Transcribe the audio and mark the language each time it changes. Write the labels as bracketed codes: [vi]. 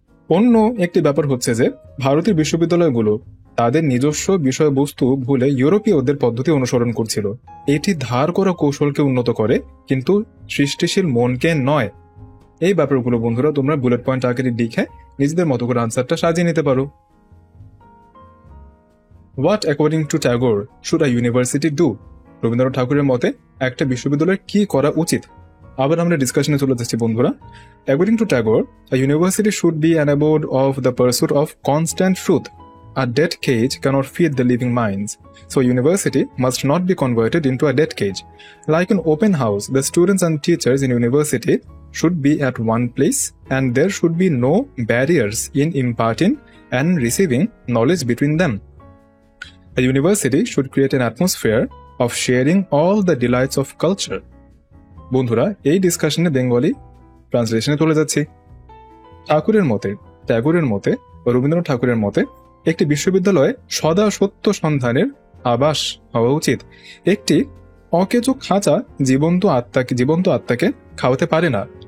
[bn] অন্য একটি ব্যাপার হচ্ছে যে ভারতীয় বিশ্ববিদ্যালয়গুলো তাদের নিজস্ব বিষয়বস্তু ভুলে ইউরোপীয়দের পদ্ধতি অনুসরণ করছিল। এটি ধার করা কৌশলকে উন্নত করে, কিন্তু সৃষ্টিশীল মনকে নয়। এই ব্যাপারগুলো বন্ধুরা তোমরা বুলেট পয়েন্ট আকারে লিখে নিজেদের মতো করে আনসারটা সাজিয়ে নিতে পারো। [en] What according to Tagore should a university do? [bn] Rabindranath ঠাকুরের মতে একটা বিশ্ববিদ্যালয়ের কি করা উচিত? আবার আমরা ডিসকাশনে চলে যাচ্ছি বন্ধুরা। [en] According to Tagore, a university should be an abode of the pursuit of constant truth. A dead cage cannot feed the living minds. So university must not be converted into a dead cage. Like an open house, the students and teachers in university should be at one place, and there should be no barriers in imparting and receiving knowledge between them. A university should create an atmosphere of sharing all the delights of culture. [bn] বন্ধুরা এই ডিসকাশনে Bengali ট্রান্সলেশনে চলে যাচ্ছি। ঠাকুরের মতে, ট্যাগোরের মতে ও রবীন্দ্রনাথ ঠাকুরের মতে একটি বিশ্ববিদ্যালয়ে সদা সত্য সন্ধানের আবাস হওয়া উচিত। একটি অকেজো খাঁচা জীবন্ত আত্মাকে খাওয়াতে পারে না।